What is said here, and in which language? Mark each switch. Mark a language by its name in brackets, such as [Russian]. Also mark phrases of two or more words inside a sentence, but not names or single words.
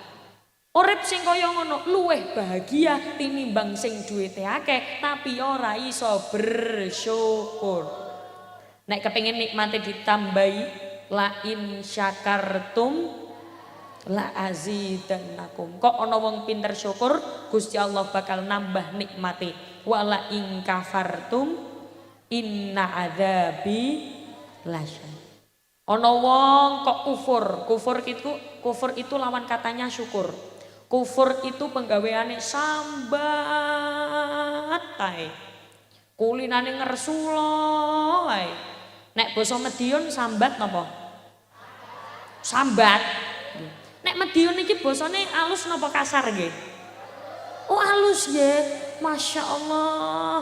[Javanese] Urip sing kaya ngono luwih bahagia tinimbang sing duwite akeh tapi ora iso bersyukur. Nek kepengin nikmate ditambahi [Arabic] la in syakartum la azidannakum. [Javanese] Kok ana wong pinter syukur Gusti Allah bakal nambah nikmate. [Arabic] Wala in kafartum inna adzabi lasyadid. [Javanese] Ana wong kok kufur. [Indonesian] Kufur itu lawan katanya syukur. [Javanese] Kufur itu penggaweane sambat tae. Kulinane ngersula wae. Nek basa Madiun sambat napa? Sambat. Nek Madiun iki basane alus napa kasar nggih? Oh alus nggih. [Arabic] Masya Allah.